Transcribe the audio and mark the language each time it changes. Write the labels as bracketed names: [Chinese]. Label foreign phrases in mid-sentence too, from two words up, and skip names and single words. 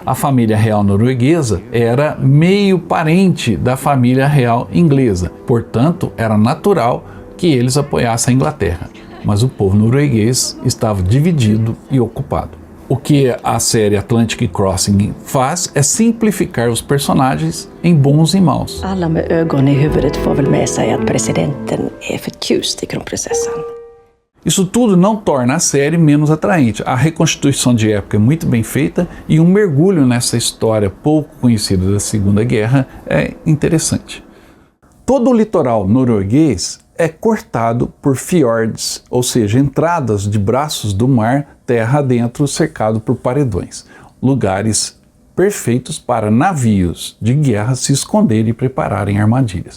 [Portuguese] A família real norueguesa era meio parente da família real inglesa, portanto, era natural que eles apoiassem a Inglaterra. Mas o povo norueguês estava dividido e ocupado. O que a série Atlantic Crossing faz é simplificar os personagens em bons e maus. [Swedish] Alla med ögon i huvudet får väl med sig att presidenten är förtjust i kronprinsessan. [Portuguese] Isso tudo não torna a série menos atraente. A reconstituição de época é muito bem feita e um mergulho nessa história pouco conhecida da Segunda Guerra é interessante. Todo o litoral norueguês é cortado por fiordes, ou seja, entradas de braços do mar terra adentro cercado por paredões, lugares perfeitos para navios de guerra se esconderem e prepararem armadilhas.